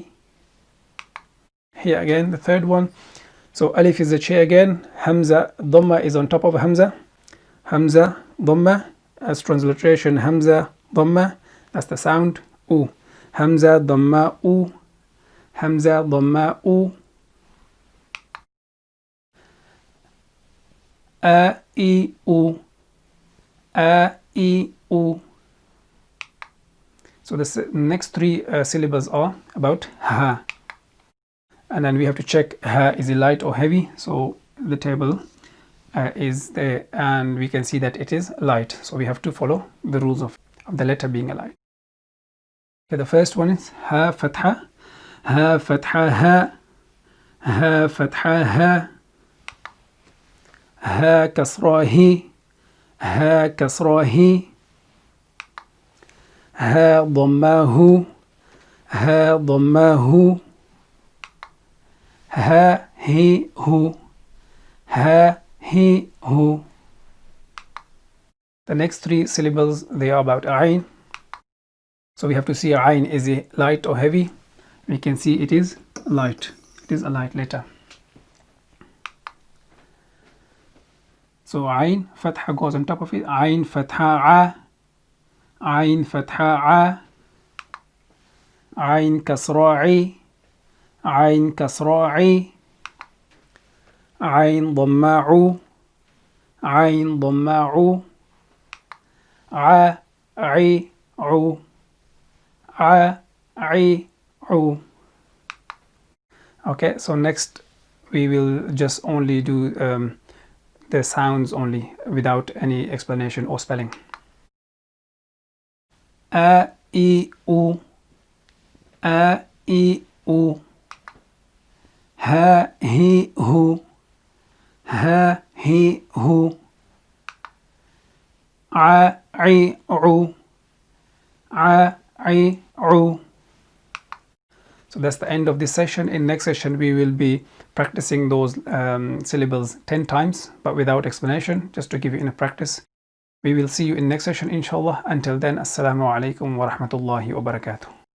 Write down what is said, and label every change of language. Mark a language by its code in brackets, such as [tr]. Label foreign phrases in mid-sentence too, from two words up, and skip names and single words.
[en] Here again, the third one. So alif is a chair again. Hamza dhamma is on top of hamza. Hamza dhamma, as transliteration, hamza dhamma, that's the sound. U. Hamza dhamma u, hamza dhamma u. A e u, a e u. So the next 3 syllables are about ha, and then we have to check ha, is it light or heavy? So the table is there, and we can see that it is light. So we have to follow the rules of the letter being a light. Okay, the first one is ha fatha, ha fatha ha, ha fatha ha, ha kasra hi, ha kasra hi. [ar] ها ضماه ها ضماه ها he, hu. [en] Ha, he, hu. The next three syllables, they are about ayn. So we have to see ayn, is it light or heavy? We can see it is light. It is a light letter. So ayn, fatha goes on top of it. Ayn, fatha, a. Ayn, fatha, a. Ayn, kasra, i. Ayn, kasra, i. Ayn, dhamma, u. Ayn, dhamma, u. A, I, u. A, I, u. Okay, so next we will just only do the sounds only without any explanation or spelling. A, I, u. A, I, u. Ha, he, hu. Ha, he, hu. A, I, u. A, I, u. So that's the end of this session. In next session we will be practicing those syllables 10 times but without explanation, just to give you enough practice. We will see you in next session inshallah. Until then, [ar] السلام عليكم ورحمة الله وبركاته.